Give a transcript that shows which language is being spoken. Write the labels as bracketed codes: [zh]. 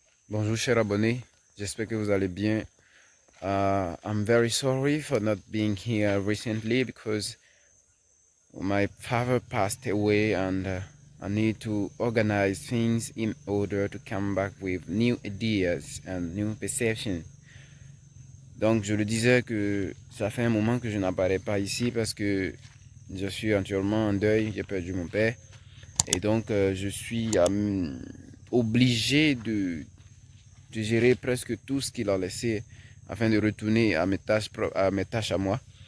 [fr] Bonjour chers abonnés, j'espère que vous allez bien. [en] I'm very sorry for not being here recently because my father passed away and I need to organize things in order to come back with new ideas and new perceptions. [fr] Donc je le disais que ça fait un moment que je n'apparais pas ici parce que je suis actuellement en deuil, j'ai perdu mon père et donc je suis obligé de gérer presque tout ce qu'il a laissé afin de retourner à mes tâches à moi.